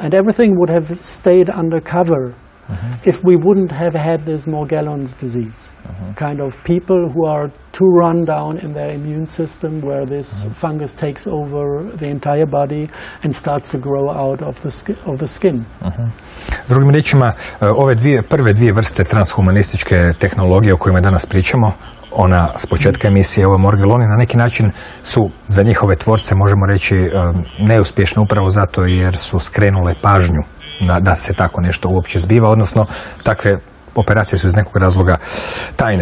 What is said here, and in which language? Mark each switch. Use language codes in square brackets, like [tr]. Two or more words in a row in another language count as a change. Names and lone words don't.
[en] And everything would have stayed undercover if we wouldn't have had this Morgellons disease. Kind of people who are too run down in their immune system, where this fungus takes over the entire body and starts to grow out of the skin. [hr] Drugim riječima, prve dvije vrste transhumanističke tehnologije o kojima danas pričamo, ona s početka emisije, ova Morgelloni, na neki način su za njihove tvorce, možemo reći, neuspješne upravo zato jer su skrenule pažnju da se tako nešto uopće zbiva, odnosno takve operacije su iz nekog razloga tajne.